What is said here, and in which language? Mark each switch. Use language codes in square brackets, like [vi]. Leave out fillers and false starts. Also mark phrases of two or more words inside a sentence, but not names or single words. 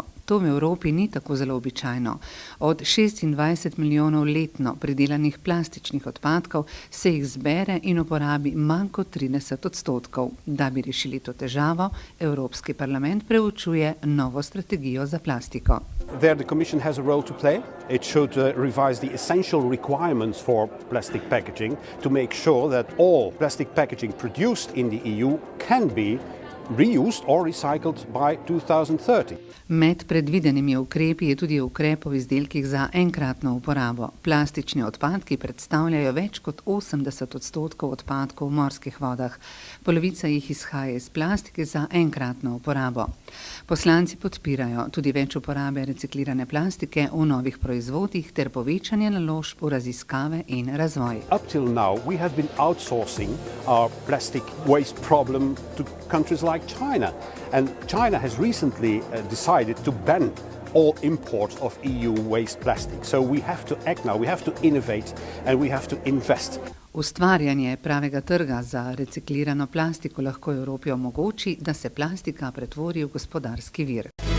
[sl] To v Evropi ni tako zelo običajno. Od 26 milijonov letno pridelanih plastičnih odpadkov se jih zbere in uporabi manj kot 30%. Da bi rešili to težavo, Evropski parlament preučuje novo strategijo za plastiko. [en] There the Commission has a role to play. It should revise the essential requirements for plastic packaging to make sure that all plastic packaging produced in the EU can be reused or recycled by 2030. [sl] Med predvidenimi ukrepi je tudi ukrep o izdelkih za enkratno uporabo. Plastični odpadki predstavljajo več kot 80% odpadkov v morskih vodah. Polovica jih izhaja iz plastike za enkratno uporabo. Poslanci podpirajo tudi več uporabe reciklirane plastike v novih proizvodih ter povečanje naložb v raziskave in razvoj. [en] Up till now we have been outsourcing our plastic waste problem to countries like China, and China has recently decided to ban all imports of EU waste plastic. So we have to act now, we have to innovate and we have to invest. [sl] Ustvarjanje pravega trga za reciklirano plastiko lahko Evropi omogoči, da se plastika pretvori v gospodarski vir.